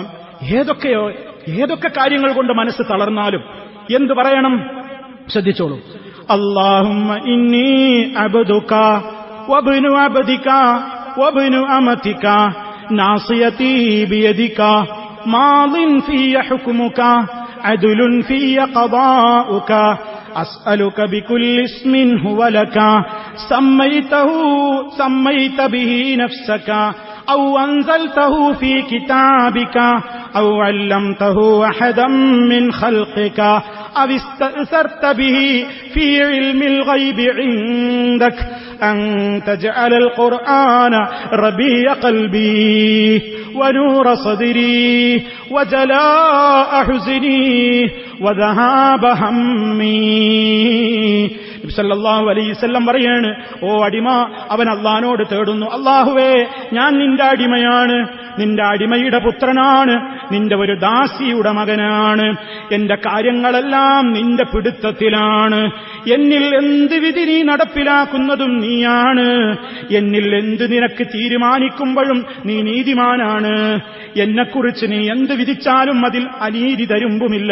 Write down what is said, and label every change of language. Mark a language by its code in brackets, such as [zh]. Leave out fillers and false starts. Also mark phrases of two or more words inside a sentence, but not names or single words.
[ml] ഏതൊക്കെ കാര്യങ്ങൾ കൊണ്ട് മനസ്സ് തളർന്നാലും എന്തു പറയണം? ശ്രദ്ധിച്ചോളൂ. [ar] اللهم إني عبدك وابن عبدك وابن أمتك ناصيتي بيدك ماض في حكمك عدل في قضاؤك أسألك بكل اسم هو لك سميت به نفسك أو أنزلته في كتابك أو علمته أحدا من خلقك أو استأثرت به في علم الغيب عندك أن تجعل القرآن ربيع قلبي ونور صدري وجلاء حزني وذهاب همي. [ml] നബി [ar] صلى الله عليه وسلم [ml] പറയാണ്, ഓ അടിമ, അവൻ അല്ലാഹുവോട് തേടുന്നു, അല്ലാഹുവേ, ഞാൻ നിന്റെ അടിമയാണ്, നിന്റെ അടിമയുടെ പുത്രനാണ്, നിന്റെ ഒരു ദാസിയുടെ മകനാണ്, എന്റെ കാര്യങ്ങളെല്ലാം നിന്റെ പിടുത്തത്തിലാണ്, എന്നിൽ എന്ത് വിധി നീ നടപ്പിലാക്കുന്നതും നീയാണ്, എന്നിൽ എന്ത് നിനക്ക് തീരുമാനിക്കുമ്പോഴും നീ നീതിമാനാണ്, എന്നെക്കുറിച്ച് നീ എന്ത് വിധിച്ചാലും അതിൽ അനീതി തരുമ്പുമില്ല.